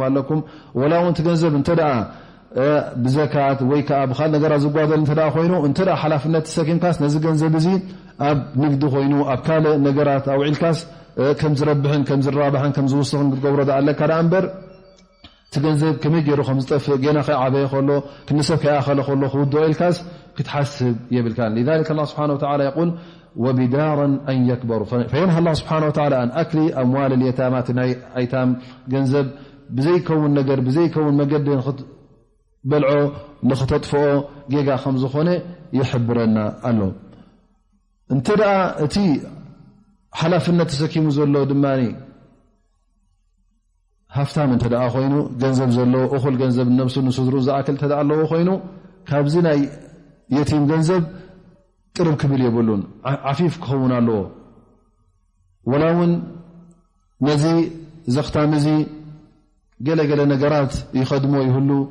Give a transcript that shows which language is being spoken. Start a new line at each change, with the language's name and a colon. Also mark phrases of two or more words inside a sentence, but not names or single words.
Tigrinya: ኣለኩም ወላ እውን እቲ ገንዘብ እንተ ደኣ ብዘካት ወይ ከዓ ብካል ነገራት ዝጓደል እንተ ኮይኑ እንተ ሓላፍነት ተሰኪምካስ ነዚ ገንዘብ እዚ ኣብ ንግዲ ኮይኑ ኣብ ካልእ ነገራት ኣውዒልካስ ከም ዝረብሕን ከም ዝራባሕን ከም ዝውስኽን ክትገብሮ ኣለካ ዳ እምበር እቲ ገንዘብ ከመይ ገይሩ ከም ዝጠፍእ ገና ከይዓበየ ከሎ ክንሰብ ከይኣኸለ ከሎ ክውድኦ ኢልካስ ክትሓስብ የብልካን
Arabic: لذلك الله سبحانه وتعالى يقول وبدارا أن يكبروا فينهى الله سبحانه وتعالى عن أكل أموال اليتامى أيتام
Tigrinya: ገንዘብ ብዘይከውን ነገር ብዘይከውን መገዲ በልዖ ንኽተጥፍኦ ጌጋ ከም ዝኾነ ይሕብረና ኣሎ እንተ ደኣ እቲ ሓላፍነት ተሰኪሙ ዘሎ ድማኒ ሃፍታም እንተ ደኣ ኮይኑ ገንዘብ ዘለዎ እኹል ገንዘብ ነብሱ ንስድሩ ዝኣክል እንተ ደኣ ኣለዎ ኮይኑ ካብዚ ናይ የቲም ገንዘብ ቅርብ ክብል የብሉን ዓፊፍ ክኸውን ኣለዎ ወላ እውን ነዚ ዘኽታም እዚ ገለገለ ነገራት ይኸድሞ ይህሉ